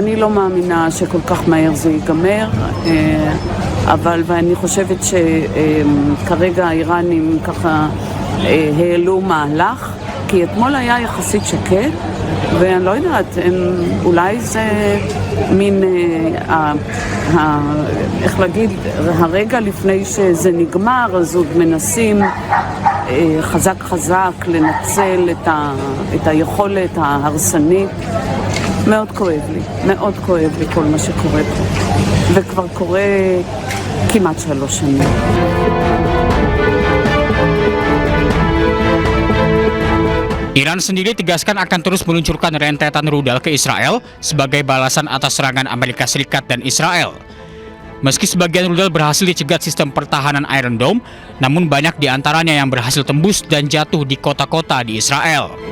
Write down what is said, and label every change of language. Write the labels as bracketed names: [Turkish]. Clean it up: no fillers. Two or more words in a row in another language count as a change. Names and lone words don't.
[Hebrew] אני לא מאמינה שכל כך מהר זה ייגמר, ואני חושבת שכרגע האיראנים ככה העלו מהלך, כי אתמול היה יחסית שקט, ואני לא יודעת, אולי זה מין, איך להגיד, הרגע לפני שזה נגמר, אז עוד מנסים חזק לנצל את היכולת ההרסנית. מאוד כואב לי כל מה שקורה פה, וכבר קורה כמעט 3 שנים. [Indonesian] Iran sendiri tegaskan akan terus meluncurkan rentetan rudal ke Israel sebagai balasan atas serangan Amerika Serikat dan Israel. Meski sebagian rudal berhasil dicegat sistem pertahanan Iron Dome, namun banyak di antaranya yang berhasil tembus dan jatuh di kota-kota di Israel.